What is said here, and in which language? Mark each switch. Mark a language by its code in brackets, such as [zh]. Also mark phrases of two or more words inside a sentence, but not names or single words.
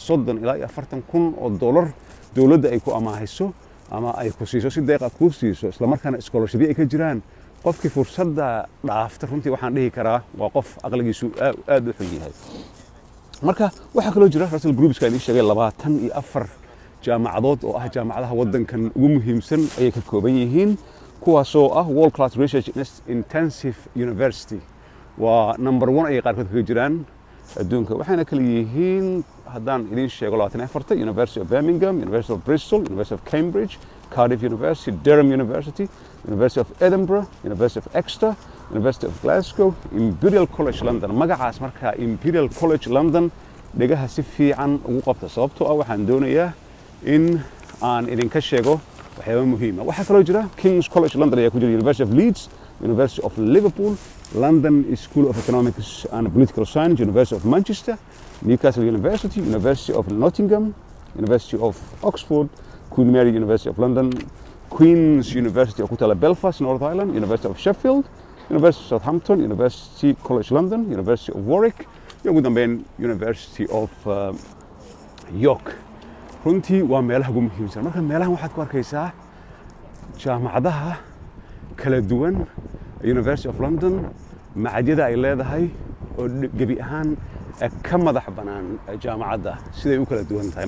[so] 30 ilaa 40,000 oo dollar dawladda ay ku amaahiso ama ay ku siiso si deeq ah ku siiso isla markaana scholarship ay ka jiraan qofkii fursadda dhaafta runtii waxaan dhihi karaa waa qof aqligiisu aad u xun yahay marka waxa kale oo jira Russell Groups ka inii sheegay 24 jaamacadood oo ah jaamacadaha waddankan ugu muhiimsan ayay ka kooban yihiin kuwaasoo ah [en] World Class Research Intensive University [so] waa number 1 ay qaarkood kaga jiraan adduunka waxaana kala yihiin haddaan idiin sheego 24 University of Birmingham, University of Bristol, University of Cambridge, Cardiff University, Durham University, University of Edinburgh, University of Exeter, University of Glasgow, Imperial College London. magacaas markaa Imperial College London dhegaha si fiican ugu qabta sababtoo ah waxaan doonayaa in aan idinka sheego waxyaabo muhiim ah. waxaa kaloo jira King's College London ayaa ku jira, University of Leeds, University of Liverpool, London School of Economics and Political Science, University of Manchester, Newcastle University, University of Nottingham, University of Oxford, Queen Mary University of London, Queen's University of Belfast, North Ireland, University of Sheffield, University of Southampton, University College London, University of Warwick, iyo ugu dambeyn University of York. runtii waa meelaha ugu muhiimsan. marka meelahan waxaad ku arkaysaa jaamacadaha kala duwan, University of London, macadyada ay leedahay oo gebi ahaan ka madax banaan jaamacadda siday u kala duwan tahay.